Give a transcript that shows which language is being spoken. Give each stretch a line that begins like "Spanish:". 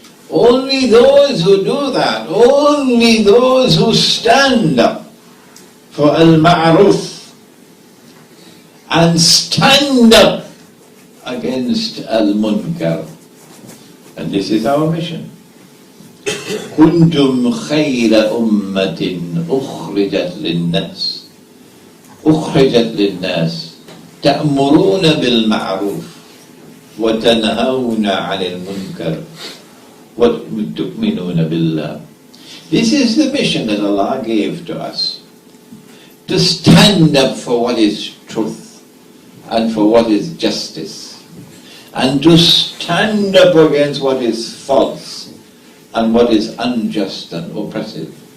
English: Only those who do that, only those who stand up for al-ma'ruf and stand up against al-munkar. And this is our mission.
Arabic: كنتم خير أمة أخرجت للناس تأمرون بالمعروف وتنهون عن المنكر وتؤمنون بالله.
English: This is the mission that Allah gave to us, to stand up for what is truth and for what is justice, and to stand up against what is false and what is unjust and oppressive.